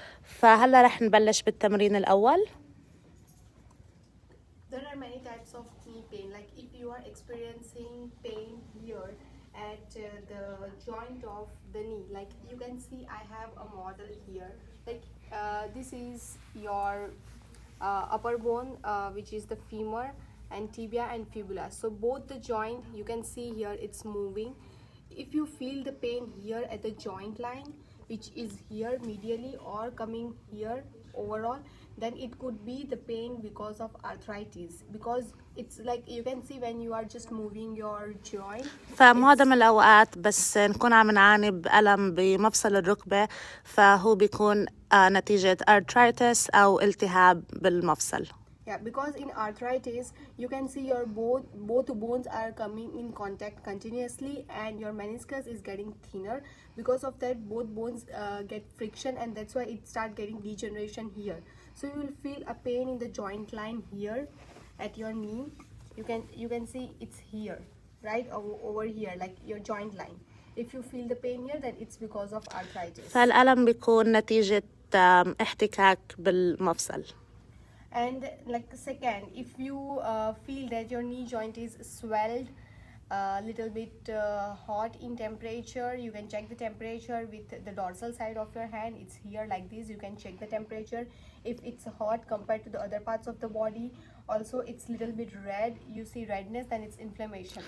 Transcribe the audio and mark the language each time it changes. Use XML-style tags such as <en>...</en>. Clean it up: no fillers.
<ar>فهلأ رح نبلش بالتمرين الأول.</ar> <en>There are many types of knee pain. Like if you are experiencing pain here at the joint of the knee, like you can see I have a model here. Like this is your upper bone, which is the femur and tibia and fibula. So both the joint, you can see here it's moving. If you feel the pain here at the joint line, which is here medially or coming here overall, then it could be the pain because of arthritis, because it's like you can see when you are just moving your joint.</en> <ar>فمعظم الأوقات بس نكون عم نعاني بألم بمفصل الركبة فهو بيكون نتيجة arthritis أو التهاب بالمفصل.</ar> <en>Yeah, because in arthritis, you can see your both bones are coming in contact continuously, and your meniscus is getting thinner. Because of that, both bones get friction, and that's why it start getting degeneration here. So you will feel a pain in the joint line here at your knee. You can see it's here, right over here, like your joint line. If you feel the pain here, then it's because of arthritis.</en> <ar>فالألم بيكون نتيجة احتكاك بالمفصل.</ar> <en>And like second, if you feel that your knee joint is swelled, a little bit hot in temperature, you can check the temperature with the dorsal side of your hand. It's here like this. You can check the temperature. If it's hot compared to the other parts of the body, also it's little bit red, you see redness, then it's inflammation.</en>